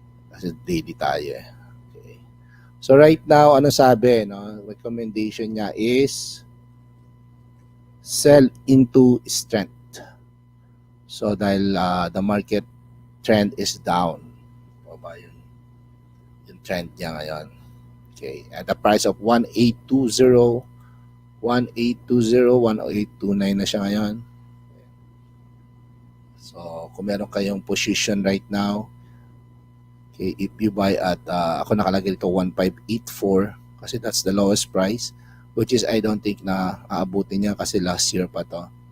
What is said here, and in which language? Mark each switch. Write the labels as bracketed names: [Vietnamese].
[Filipino] Kasi daily tayo. Okay. So right now, ano sabi? No? [English] Recommendation niya is sell into strength. So dahil the market trend is down. [Filipino] Baba yung trend niya ngayon. Okay. [English] At the price of 1,820, 1,829 [Filipino] na siya ngayon. [English] So [Filipino] kung meron kayong [English] position right now, okay, if you buy at [Filipino] ako nakalagay dito [English] 1,584 kasi that's the lowest price, which is I don't think [Filipino] na aabutin niya kasi [English] last year pa to.